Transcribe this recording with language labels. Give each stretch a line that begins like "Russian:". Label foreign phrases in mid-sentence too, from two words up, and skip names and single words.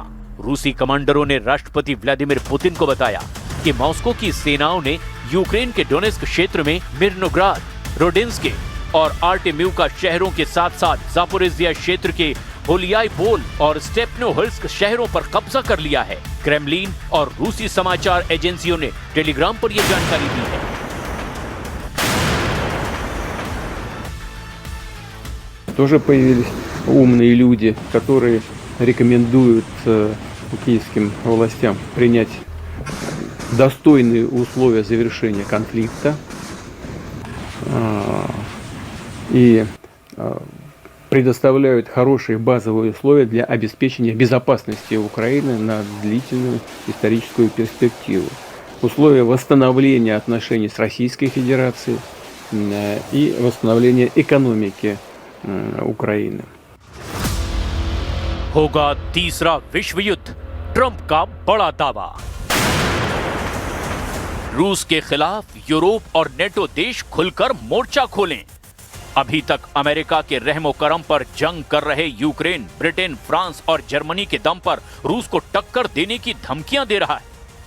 Hindi: रूसी कमांडरों ने राष्ट्रपति व्लादिमीर पुतिन को बताया कि मॉस्को की सेनाओं ने यूक्रेन के डोनेस्क क्षेत्र में मिर्नोग्राद, रोडेंस्के और आर्टेम्यूका शहरों के साथ साथ जापोरिजिया क्षेत्र के होलियाईपोल और स्टेपनोहर्स्क शहरों पर कब्जा कर लिया है। क्रेमलिन और रूसी समाचार एजेंसियों ने टेलीग्राम पर यह जानकारी दी है।
Russian: тоже появились умные люди, которые рекомендуют киевским властям принять достойные условия завершения конфликта и предоставляют хорошие базовые условия для обеспечения безопасности Украины на длительную историческую перспективу. Условия восстановления отношений с Российской Федерацией и восстановления экономики Украины.
Hindi: होगा तीसरा विश्व युद्ध, ट्रंप का बड़ा दावा। रूस के खिलाफ यूरोप और नेटो देश खुलकर मोर्चा खोलें। अभी तक अमेरिका के रहमो करम पर जंग कर रहे यूक्रेन, ब्रिटेन, फ्रांस और जर्मनी के दम पर रूस को टक्कर देने की धमकियां दे रहा है।